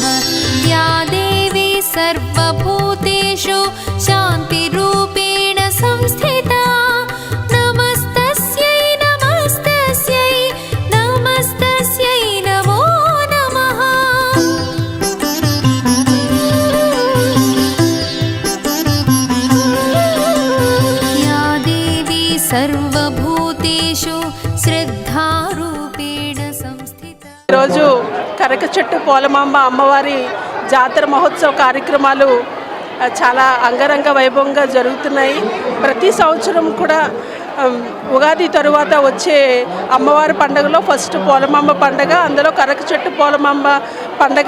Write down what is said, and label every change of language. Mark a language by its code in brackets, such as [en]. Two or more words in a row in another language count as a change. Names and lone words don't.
[sa] या देवी सर्वभूतेषु शान्तिरूपेण संस्थिता नमस्तस्यै नमस्तस्यै नमस्तस्यै नमो नमः। या देवी सर्वभूतेषु श्रद्धारूपेण संस्थिता। [te] ఈరోజు కరకచెట్టు పోలమాంబ అమ్మవారి జాతర మహోత్సవ కార్యక్రమాలు చాలా అంగరంగ వైభవంగా జరుగుతున్నాయి. ప్రతి సంవత్సరం కూడా ఉగాది తరువాత వచ్చే అమ్మవారి పండుగలో ఫస్ట్ పోలమాంబ పండుగ, అందులో కరకచెట్టు పోలమాంబ పండుగ.